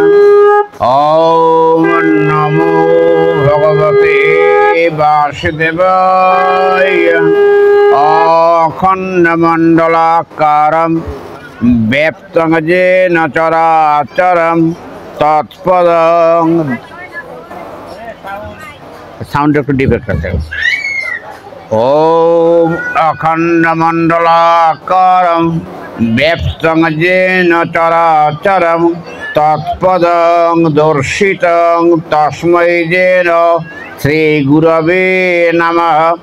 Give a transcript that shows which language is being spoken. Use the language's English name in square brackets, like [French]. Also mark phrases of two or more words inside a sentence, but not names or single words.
[Sanskrit] ओम नमो भगवते वासुदेवाय। अखंडमंडलाकारं व्याप्तं येन चराचरं तत्पदं [Bangla] সাউন্ড একটু ডিফেক্ট আছে। [Sanskrit] ओम अखंडमंडलाकारं व्याप्तं येन चराचरं तत्पदं दर्शितं तस्मै येन श्रीगुरवे नमः।